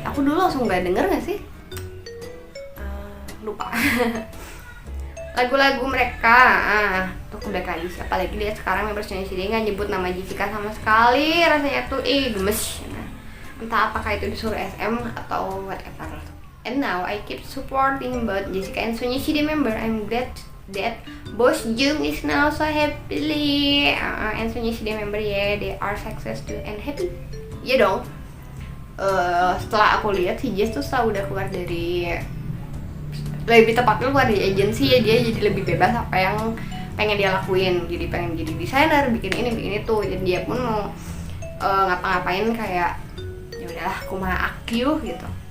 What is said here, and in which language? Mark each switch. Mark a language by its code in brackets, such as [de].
[id] Aku dulu langsung nggak denger nggak sih, lupa. Lagu-lagu mereka, tuh udah kali siapa lagi lihat sekarang member Sonye Shide nggak nyebut nama Jessica sama sekali, rasanya tuh gemes. Entah apakah itu disuruh SM atau whatever. [en] And now I keep supporting both Jessica and Sonye Shide member. I'm glad that both Jung is now so happily and Sonye Shide member they are success too and happy. [id] Ya dong. Setelah aku lihat si Jess tuh setelah udah keluar dari, lebih tepatnya keluar dari agensi ya, dia jadi lebih bebas apa yang pengen dia lakuin. Jadi pengen jadi desainer, bikin ini bikin itu. Jadi dia pun mau ngapa-ngapain kayak udahlah [su] kumaha aku [id] gitu.